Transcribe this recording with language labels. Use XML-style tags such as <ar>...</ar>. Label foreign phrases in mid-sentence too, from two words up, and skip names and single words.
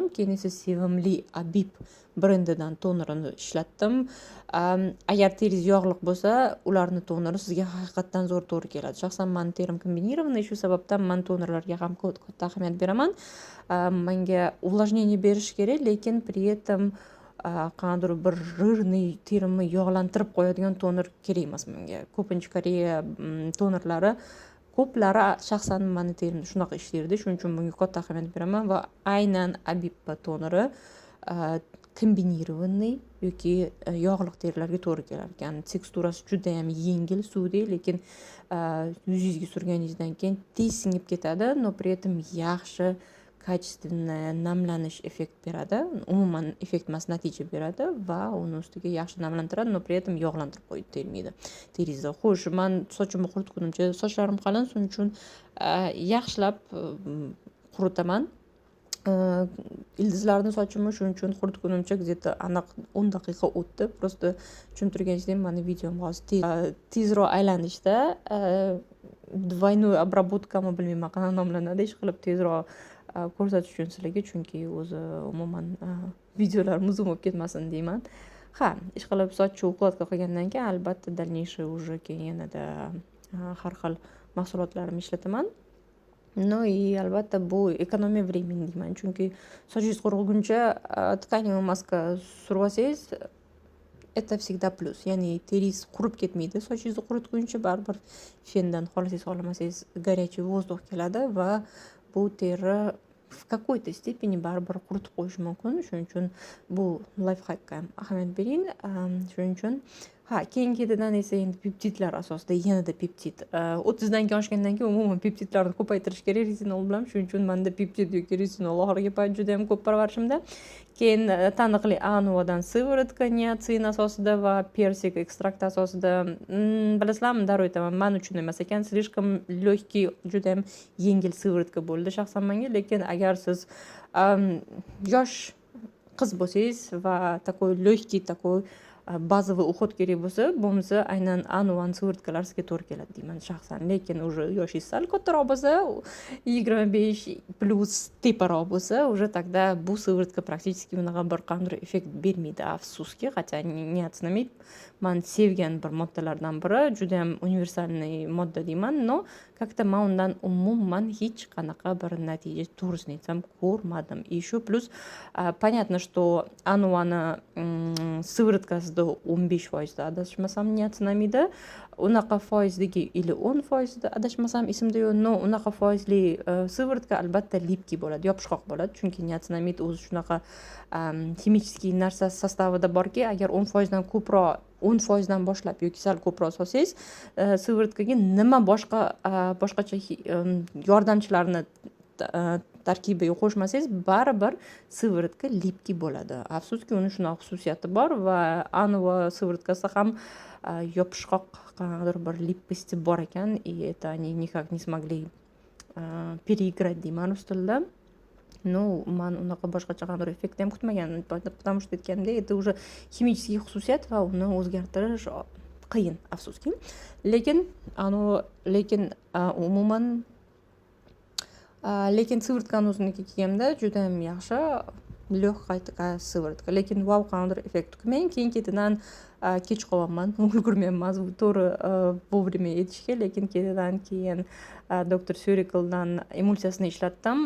<uz>Keyin esa sevimli Abib brendidan tonerini ishlatdim. Agar teringiz yog'liq bo'lsa, ularni toneri sizga haqiqatdan zo'r to'g'ri keladi. Shaxsan men terim kombinirованный, shu sababdan men tonerlarga ham katta ahamiyat beraman. Menga увлажнение berish kerak, lekin</uz> <ru>при этом</ru> <uz>qanday bir jирный terimni yog'lantirib qo'yadigan toner kerak emas menga. Ko'pincha Koreya tonerlari ko'plari shaxsan meni terimda shunaqa ishlaydi. Shuning uchun bunga katta ahamiyat beraman va aynan Abib toneri kombinirованный yoki yog'liq terilarga to'g'ri kelar ekan. Teksturasi juda ham yengil, suvdek, lekin yuzingizga surganingizdan keyin tez singib ketadi,</uz> <ru>но при этом</ru> <uz>yaxshi качественный namlanish effekt beradi. Umuman effekt emas, natija beradi va uni ustiga yaxshi namlantiradi,</uz> <ru>но при этом</ru> <uz>yog'lantirib qo'yib termaydi teringizni. Xo'sh, men sochimni quritgunimcha sochlarim qalin, shuning uchun yaxshilab quritaman. ildizlarni sochimni shuning uchun quritgunimcha где-то aniq 10 daqiqa o'tdi. Просто tushuntirganingizdek mani videom hozir tezroq aylanishda</uz> <ru>двойной обработками</ru> <uz>bilmayman qanaqa nomlanadi, ish qilib tezroq ko'rsatish uchun sizlarga, chunki o'zi umuman videolarim uzun bo'lib ketmasin deyman. Ha, ish qilib sochni ukladka qilgandan keyin albatta</uz> <ru>дальнейший уже</ru> <uz>keyin yanada har xil mahsulotlarimni ishlataman. No и albatta bu ekonomiya времени deyman, chunki sochingiz quriguncha тканевый maska surib olsangiz</uz> <ru>это всегда плюс.</ru> <uz>Ya'ni teringiz qurib ketmaydi. Sochingizni quritguncha baribir fendan xohlasangiz xohlamasangiz</uz> <ru>горячий воздух</ru> <uz>keladi va bu teri</uz> <ru>в какой-то степени</ru> <uz>baribir quritib qo'yishi mumkin. Shuning uchun bu lifehackga ham ahamiyat bering. Shuning uchun keyingidan esa endi peptidlar asosida yanada peptid. 30 dan keyin oshgandan keyin umuman peptidlarni ko'paytirish kerak retinol bilan. Shuning uchun menda peptid yoki retinol oxirgi payt juda ham ko'p parvarishimda. Keyin taniqli anuvadan sivorotka niatsin asosida va persik ekstrakti asosida. Bilasizlarmi, darrov aytaman, men uchun emas ekan,</uz> <ru>слишком легкий,</ru> <uz>juda ham yengil sivorotka bo'ldi shaxsan menga, lekin agar siz yosh qiz bo'lsangiz va</uz> <ru>такой легкий, такой</ru> <uz>bazaviy uhod kerak bo'lsa, aynan anuvan sivorotkalar sizga to'g'ri keladi deyman shaxsan. Lekin уже yoshingiz sal kattaroq bo'lsa, 25 plus teparoq bo'lsa,</uz> <ru>уже тогда</ru> <uz>bu sivorotka практически unaqa bir qanday effekt bermaydi, afsuski. Хотя niacinamid men sevgan bir moddalardan biri, juda ham universalniy modda deyman,</uz> <ru>но как-то</ru> <uz>men undan umuman hech qanaqa bir natija, to'g'risini aytsam, ko'rmadim.</uz> <ru>И еще плюс понятно, что</ru> <uz>anuvani sivorotkasida 15% adashmasam niacinamida, unaqa foizdagi или 10% adashmasam esimda yo'q, no unaqa foizli sivorotka albatta lipki bo'ladi, yopishqoq bo'ladi, chunki niacinamid o'zi shunaqa ximический narsa sostavida borki, agar 10% dan ko'proq 10% dan boshlab yoki sal ko'proq solsangiz, sivorotkaga nima boshqacha yordamchilarni tarkibiga qo'shmasangiz, baribir sivorotka lipki bo'ladi. Afsuski, uni shunaqa xususiyati bor va anuva sivorotkasida ham yopishqoq qanaqadir bir lipkosti bor ekan,</uz> <ru>и это они никак не смогли переиграть</ru> <uz>deyman rus tilida. Ну, men unaqa boshqacha qanday effekt ham kutmaganman,</uz> <ru>потому что</ru> <uz>aytgandek,</uz> <ru>это уже ximический</ru> <uz>xususiyat va uni o'zgartirish qiyin, afsuski. Lekin umuman lekin sivorotkani o'zinikiga kelganda juda ham yaxshi, lегкая sivorotka. Lekin wow qanday effekt kutmang. Ketidan kech qolyapman, ulgurmayapman to'g'ri vovремя aytishga, lekin ketidan keyin doktor Surikaldan emulsiyasini ishlatdim.</uz>